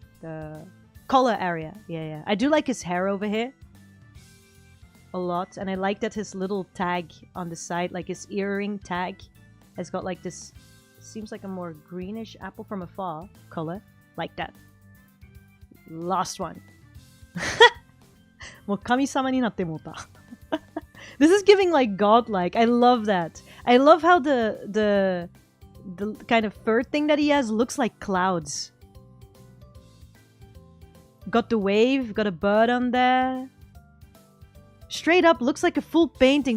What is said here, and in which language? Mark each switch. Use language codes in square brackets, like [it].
[en] The collar area. Yeah. I do like his hair over here. A lot, and I like that his little tag on the side, like his earring tag, has got like this, seems like a more greenish apple from afar color, like that. Last one. [ja] もう神様になってもうた。 [en] This is giving like godlike. I love that. I love how the kind of fur thing that he has looks like clouds. Got the wave, got a bird on there. Straight up looks like a full painting.